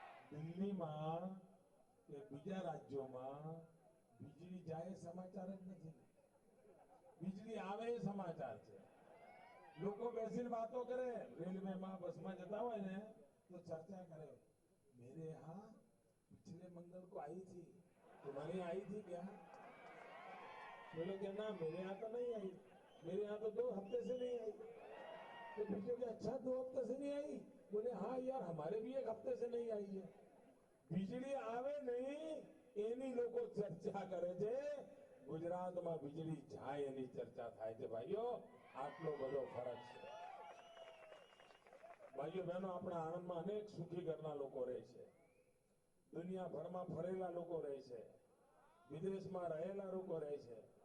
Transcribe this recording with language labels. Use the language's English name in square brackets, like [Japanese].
[Gujarati] દિલ્હીમાં કે બીજા રાજ્યોમાં વીજળી જાય સમાચાર જ નથી, વીજળી આવે એ સમાચાર છે. લોકો બેસીને વાતો કરે, રેલવેમાં, બસમાં જતા હોય ને તો ચર્ચા કરે, [Hindi] મેરે યહાં पिछले मंगल को आई थी, तुम्हारे आई थी क्या? बोले कि ना, मेरे यहाँ तो नहीं आई, मेरे यहाँ तो 2 हफ्ते से नहीं आई. तो पूछो कि अच्छा 2 हफ्ते से नहीं आई? बोले हाँ यार, हमारे भी 1 हफ्ते से नहीं आई है. [Gujarati] વીજળી આવે નહીં એની લોકો ચર્ચા કરે છે, ગુજરાતમાં વીજળી જાય એની ચર્ચા થાય છે. ભાઈઓ, આટલો બધો ફરક છે. ભાઈઓ બહેનો, આપણા આણંદમાં અનેક સુખી ઘરના લોકો રહે છે, દુનિયાભરમાં ફરેલા લોકો રહે છે, વિદેશમાં રહેલા લોકો રહે છે.